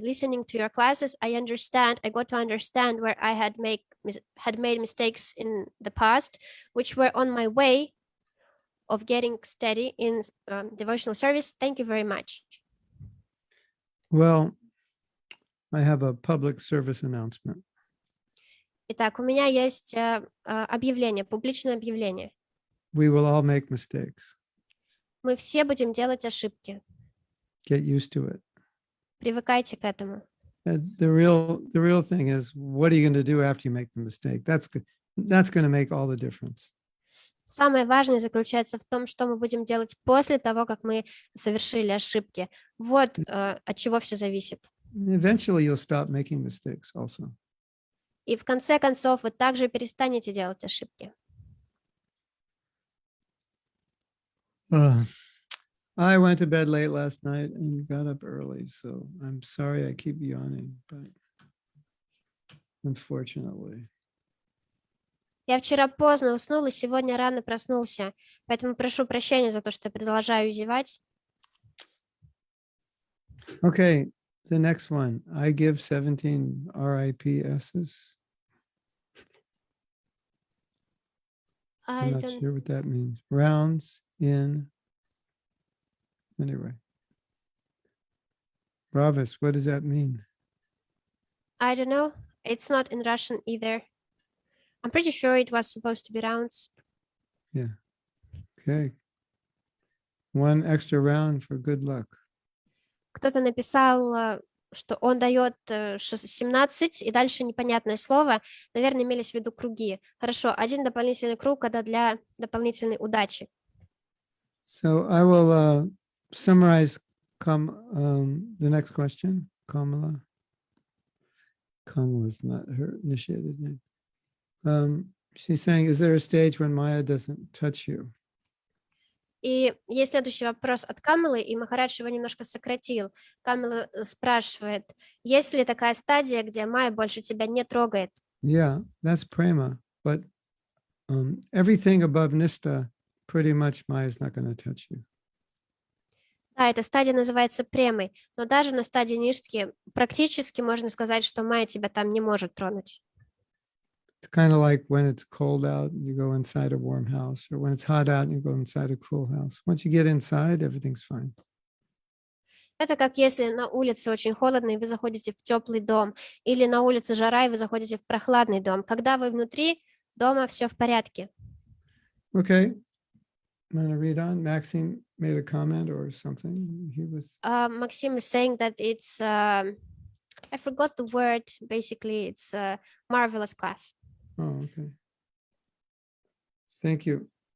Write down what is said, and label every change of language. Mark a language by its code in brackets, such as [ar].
[en] Listening to your classes, I got to understand where I had made mistakes in the past, which were on my way of getting steady in devotional service. Thank you very much. Well, I have a public service announcement. [ru] Итак, у меня есть объявление, публичное объявление. [en] We will all make mistakes. [ru] Мы все будем делать ошибки. [en] Get used to it. [ru] Привыкайте к этому. [en] The real thing is, what are you going to do after you make the mistake? That's going to make all the difference. [ru] Самое важное заключается в том, что мы будем делать после того, как мы совершили ошибки. Вот от чего все зависит. [en] Eventually, you'll stop making mistakes also. [ru] И в конце концов вы также перестанете делать ошибки. [en] I went to bed late last night and got up early, so I'm sorry I keep yawning, but unfortunately. [ru] Я вчера поздно уснул и сегодня рано проснулся, поэтому прошу прощения за то, что продолжаю зевать. [en] Okay, the next one. I give 17 RIPSs. I I'm not don't, sure what that means. Rounds in. Anyway. Ravis, what does that mean? I don't know. It's not in Russian either. I'm pretty sure it was supposed to be rounds. Yeah. Okay. One extra round for good luck. [ru] Кто-то написал, что он дает 17, и дальше непонятное слово. Наверное, имелись в виду круги. Хорошо, один дополнительный круг, это для дополнительной удачи. [en] So I will summarize the next question. Kamala. Kamala is not her initiated name. She's saying, is there a stage when Maya doesn't touch you? [ru] И есть следующий вопрос от Камилы, и Махарадж его немножко сократил. Камила спрашивает, есть ли такая стадия, где Майя больше тебя не трогает? [en] Yeah, that's prema. But everything above Nista, pretty much Maya is not going to touch you. [ru] Да, эта стадия называется премой, но даже на стадии ништхи практически можно сказать, что Майя тебя там не может тронуть. [en] It's kind of like when it's cold out, you go inside a warm house, or when it's hot out, you go inside a cool house. Once you get inside, everything's fine. [ru] Это как если на улице очень холодно, и вы заходите в теплый дом, или на улице жара, и вы заходите в прохладный дом. Когда вы внутри дома, все в порядке. [en] Okay. I'm going to read on. Maxime made a comment or something. He was. Maxim is saying that it's, I forgot the word, basically it's a marvelous class. Oh, okay. Thank you.